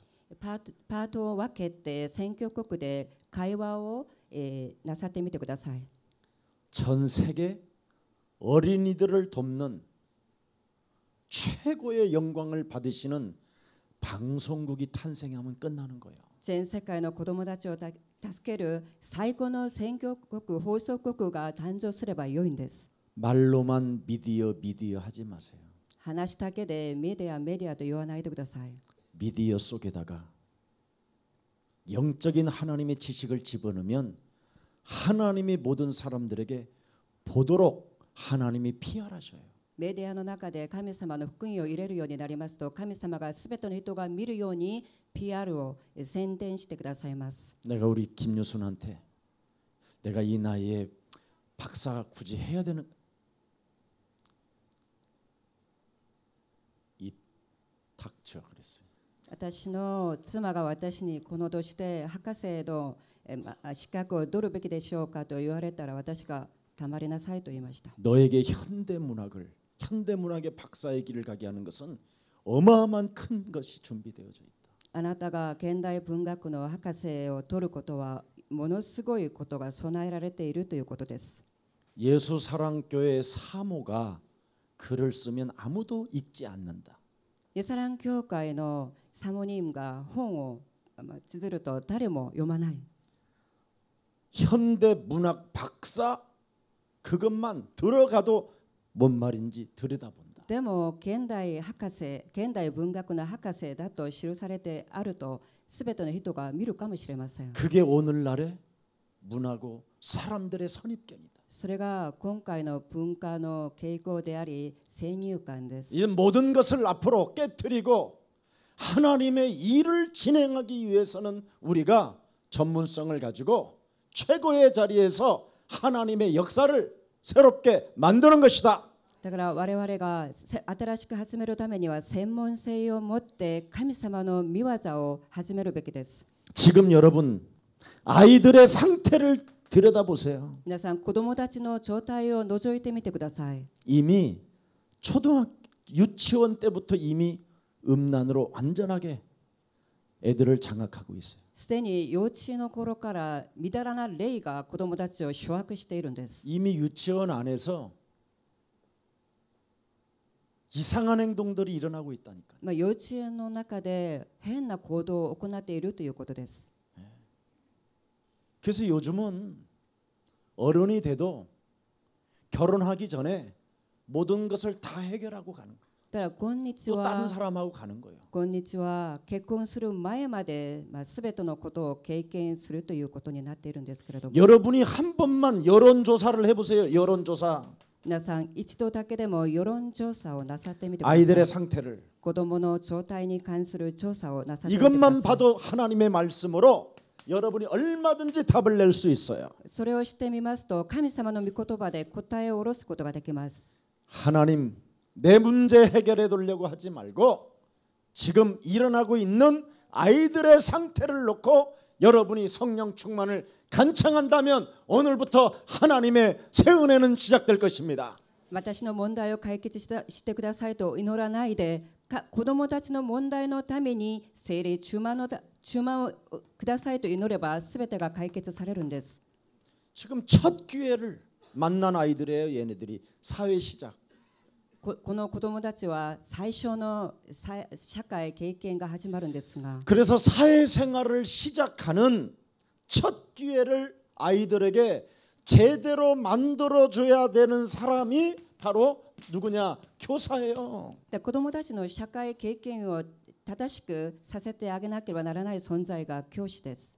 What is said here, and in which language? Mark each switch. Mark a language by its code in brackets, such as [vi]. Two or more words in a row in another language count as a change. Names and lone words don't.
[ja] パートを分けて選挙国で会話を、なさってみてください。 [ko] 전 세계 어린이들을 돕는 최고의 영광을 받으시는 방송국이 탄생하면 끝나는 거예요. [ja] 全世界の子どもたちを助ける最高の選挙国放送国が誕生すれば良いんです。 [ko] 말로만 미디어 하지 마세요. [ja] 話だけでメディアと言わないでください。 [ko] 미디어 속에다가 영적인 하나님의 지식을 집어넣으면 하나님이 모든 사람들에게 보도록 하나님이 PR하셔요. [ja] メディアの中で神様の福音を入れるようになりますと神様がすべての人が見るように PR を宣伝してくださいます。 [ko] 내가 우리 김유순한테 내가 이 나이에 박사 굳이 해야 되는 제가 그랬어요. [ja] 私の妻が私にこの年で博士の資格を取るべきでしょうかと言われたら私がたまりなさいと言いました。 [ko] 너에게 현대문학의 박사의 길을 가게 하는 것은 어마어마한 큰 것이 준비되어져 있다. [ja] あなたが現代文学の博士を取ることはものすごいことが備えられているということです。 [ko] 예수사랑교회 사모가 글을 쓰면 아무도 읽지 않는다. [ja] イエスラン教会のサモニームが本を綴ると誰も読まない。 [ko] 현대문학 박사 그것만 들어가도 뭔 말인지 들여다본다. [ja] でも現代文学の博士だと記されてあると全ての人が見るかもしれません。 [ko] 그게 오늘날의 문하고 사람들의 선입견이다. [ja] それが今回の文化の傾向であり先入観です。 [ko] 이 모든 것을 앞으로 깨트리고 하나님의 일을 진행하기 위해서는 우리가 전문성을 가지고 최고의 자리에서 하나님의 역사를 새롭게 만드는 것이다. [ja] だから我々が新しく始めるためには専門性を持って神様の御業を始めるべきです。 [ko] 지금 여러분 아이들의 상태를 들여다보세요. [ja] 皆さん子供たちの状態を覗いてみてください。 [ko] 이미 유치원 때부터 이미 음란으로 완전하게 애들을 장악하고 있어요. [ja] すでに幼稚園の頃からみだらな霊が子供たちを掌握しているんです。 [ko] 이미 유치원 안에서 이상한 행동들이 일어나고 있다니까. [ja] 幼稚園の中で変な行動を行っているということです。 [ko] 그래서 요즘은 어른이 돼도 결혼하기 전에 모든 것을 다 해결하고 가는 거예요. [ja] だからこんにち [ko] 또 [ja] は [ko] 다른 사람하고 가는 거예요. [ja] こんにちは結婚する前まで全てのことを経験するということになっているんですけれども [ko] 여러분이 한 번만 여론조사를 해보세요. 여론조사. [ja] 皆さん一度だけでも世論調査をなさってみてください。 [ko] 아이들의 상태를 [ja] 子供の状態に関する調査をなさってみてくだ [ko] 이것만 [ja] さい。 [ko] 봐도 하나님의 말씀으로 여러분이 얼마든지 답을 낼 수 있어요. [ja] それをしてみますと神様の御言葉で答えを下ろすことができます。 [ko] 하나님 내 문제 해결해 두려고 하지 말고 지금 일어나고 있는 아이들의 상태를 놓고 여러분이 성령 충만을 간청한다면 오늘부터 하나님의 새 은혜는 시작될 것입니다. [ja] 私の問題を解決してくださいと祈らないで子供たちの問題のために聖霊注満をくださいと祈れば全てが解決されるんです。 [ko] 지금 첫 기회를 만난 아이들의 얘네들이 사회 시작. [ja] この子供たちは最初の社会経験が始まるんですが [ko] 그래서 사회생활을 시작하는 첫 기회를 아이들에게 제대로 만들어줘야 되는 사람이 바로 누구냐? 교사예요. [ja] 子供たちの社会経験を正しくさせてあげなければならない存在が教師です。